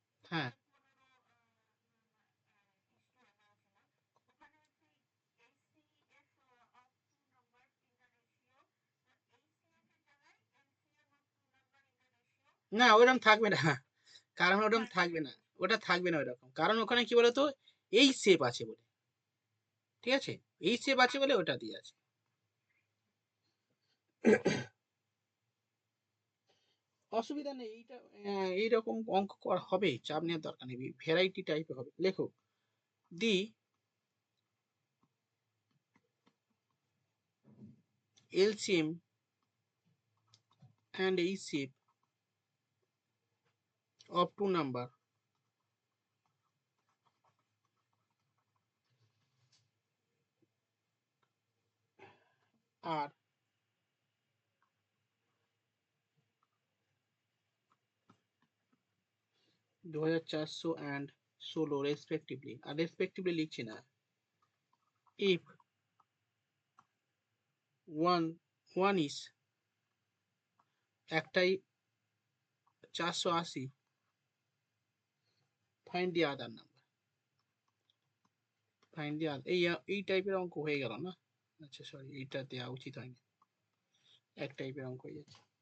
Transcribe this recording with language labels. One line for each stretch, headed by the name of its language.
Bangla: হ্যাঁ না ওইরকম থাকবে না, কারণ ওরকম থাকবে না, ওটা থাকবে না ওইরকম, কারণ ওখানে কি বলতো এই শেপ আছে বলে, ঠিক আছে, এই শেপ আছে বলে ওটা দিয়ে আছে। অসুবিধা নেই, এইটা এইরকম অঙ্ক করা হবে, চাপ নেওয়ার দরকার নেই, ভ্যারাইটি টাইপের হবে। লেখো দি
English: LCM and HCF of two number are 2400 and 16 respectively,
Bangla: আর respectively লিখছি না,
English: if one is একটাই 480, find the other number, find the other,
Bangla: এই টাইপের অঙ্ক হয়ে গেল না? আচ্ছা সরি, এইটা দেওয়া উচিত হয়নি, এক টাইপের অঙ্ক হয়ে যাচ্ছে।